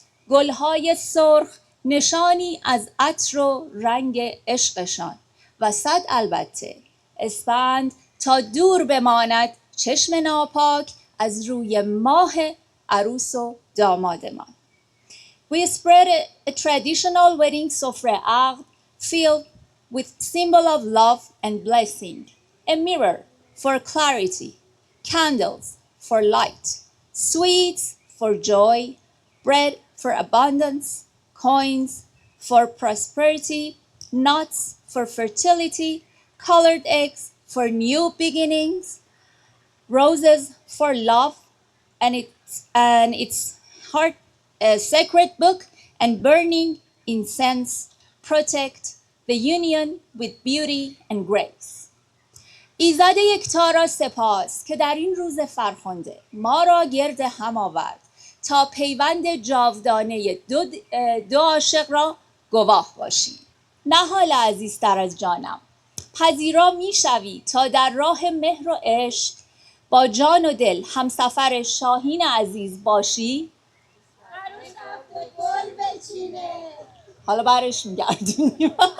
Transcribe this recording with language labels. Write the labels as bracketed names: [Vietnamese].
[Persian] گل های سرخ نشانی از عطر و رنگ عشقشان و صد البته اسفند تا دور بماند چشم ناپاک از روی ماه عروس و دامادمان. [English] We spread a traditional wedding sofra عقد filled with symbol of love and blessing, a mirror for clarity, candles for light, sweets for joy, bread for abundance, coins for prosperity, nuts for fertility, colored eggs for new beginnings, roses for love, and its heart a sacred book, and burning incense protect the union with beauty and grace. [Persian] ایزد یکتا را سپاس که در این روز فرخنده ما را گرد هم آورد تا پیوند جاودانه دو عاشق را گواه باشیم. نهال عزیزتر از جانم، پذیرا میشوی تا در راه مهر و عشق با جان و دل همسفر شاهین عزیز باشی؟ حالا برش میگردونیم.